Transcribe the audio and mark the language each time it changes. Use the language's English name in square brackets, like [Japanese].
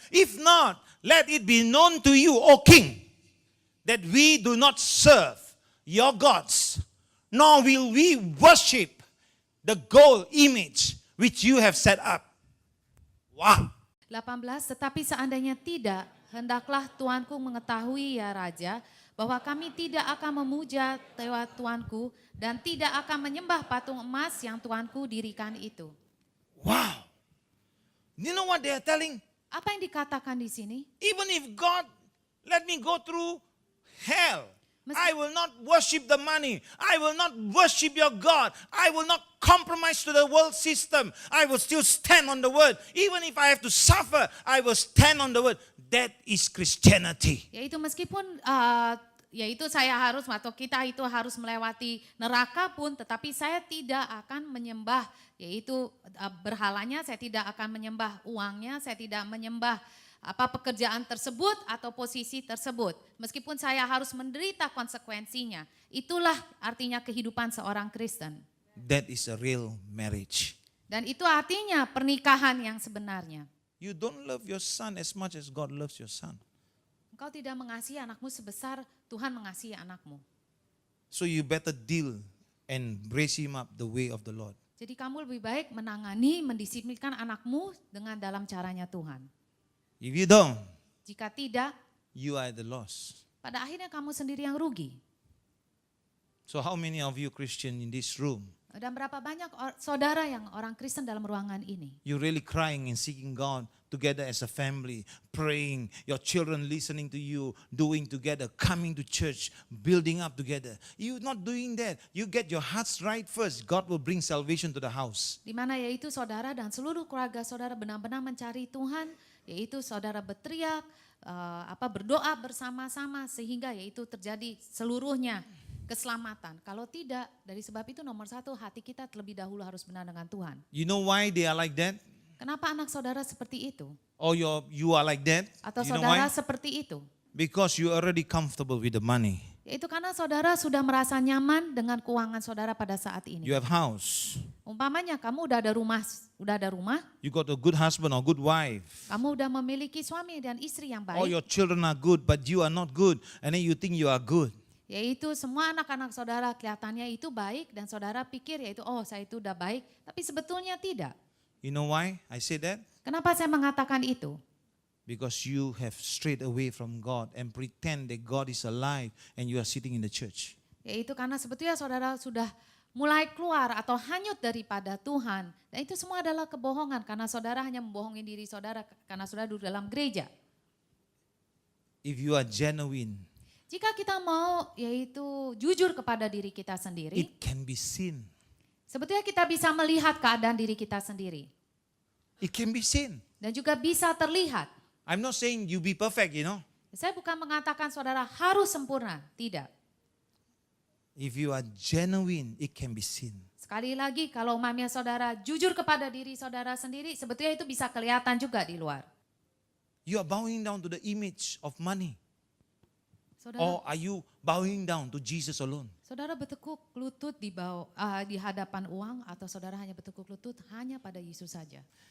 [English] If not, let it be known to you, O King, that we do not serve your gods, nor will we worship the gold image which you have set up. Wow. [Indonesian] 18, tetapi seandainya tidak, hendaklah tuanku mengetahui ya Raja, bahwa kami tidak akan memuja dewa tuanku dan tidak akan menyembah patung emas yang tuanku dirikan itu. [English] Wow. You know what they are telling? [Indonesian] Apa yang dikatakan di sini? [English] Even if God let me go through hell, I will not worship the money. I will not worship your God. I will not compromise to the world system. I will still stand on the word. Even if I have to suffer, I will stand on the word. That is Christianity. [Indonesian] Yaitu meskipun yaitu saya harus atau kita itu harus melewati neraka pun, tetapi saya tidak akan menyembah yaitu berhalanya, saya tidak akan menyembah uangnya, saya tidak menyembah apa pekerjaan tersebut atau posisi tersebut. Meskipun saya harus menderita konsekuensinya. Itulah artinya kehidupan seorang Kristen. [English] That is a real marriage. [Indonesian] Dan itu artinya pernikahan yang sebenarnya. [English] You don't love your son as much as God loves your son. [Indonesian] Engkau tidak mengasihi anakmu sebesar Tuhan mengasihi anakmu. [English] So you better deal and raise him up the way of the Lord. [Indonesian] Jadi kamu lebih baik menangani, mendisiplinkan anakmu dengan dalam caranya Tuhan. [English] If you don't, [Indonesian] Jika tidak, [English] you are the loss. [Indonesian] pada akhirnya kamu sendiri yang rugi. [English] So how many of you Christian in this room, [Indonesian] Dan berapa banyak saudara yang orang Kristen dalam ruangan ini? [English] you really crying and seeking God together as a family, praying, your children listening to you, doing together, coming to church, building up together. You not doing that. You get your hearts right first. God will bring salvation to the house. [Indonesian] Di mana yaitu saudara dan seluruh keluarga saudara benar-benar mencari Tuhan, yaitu saudara berteriak, berdoa bersama-sama sehingga yaitu terjadi seluruhnya keselamatan. Kalau tidak, dari sebab itu nomor satu hati kita terlebih dahulu harus benar dengan Tuhan. [English] You know why they are like that? [Indonesian] Kenapa anak saudara seperti itu? [English] Or you are like that? [Indonesian] Atau [English] You know [Indonesian] saudara [English] why? [Indonesian] seperti itu? [English] Because you are already comfortable with the money. [Indonesian] Yaitu karena saudara sudah merasa nyaman dengan keuangan saudara pada saat ini. [English] You have house. [Indonesian] Umpamanya kamu udah ada rumah, [English] You got a good husband or good wife. [Indonesian] kamu udah memiliki suami dan istri yang [English] All [Indonesian] baik. [English] your children are good, but you are not good. And then you think you are good. [Indonesian] Yaitu semua anak-anak saudara kelihatannya itu baik dan saudara pikir yaitu saya itu udah baik, tapi sebetulnya tidak. [English] You know why I say that? [Indonesian] Kenapa saya mengatakan itu? [English] Because you have strayed away from God and pretend that God is alive and you are sitting in the church. [Indonesian] Yaitu karena sebetulnya saudara sudah mulai keluar atau hanyut daripada Tuhan. Dan itu semua adalah kebohongan karena saudara hanya membohongi diri saudara karena saudara duduk dalam gereja. [English] If you are genuine, [Indonesian] Jika kita mau yaitu jujur kepada diri kita sendiri, [English] it can be seen. [Indonesian] sebetulnya kita bisa melihat keadaan diri kita sendiri. [English] It can be seen. [Indonesian] Dan juga bisa terlihat. [English] I'm not saying you be perfect, you know. [Indonesian] Saya bukan mengatakan saudara harus sempurna, tidak. [English] If you are genuine, it can be seen. [Indonesian] Sekali lagi kalau umpamanya saudara jujur kepada diri saudara sendiri, sebetulnya itu bisa kelihatan juga di luar. [English] You are bowing down to the image of money. [Indonesian] Saudara, [English] Or are you bowing down to Jesus alone? [Indonesian] saudara bertekuk lutut di hadapan uang atau saudara hanya bertekuk lutut hanya pada Yesus saja.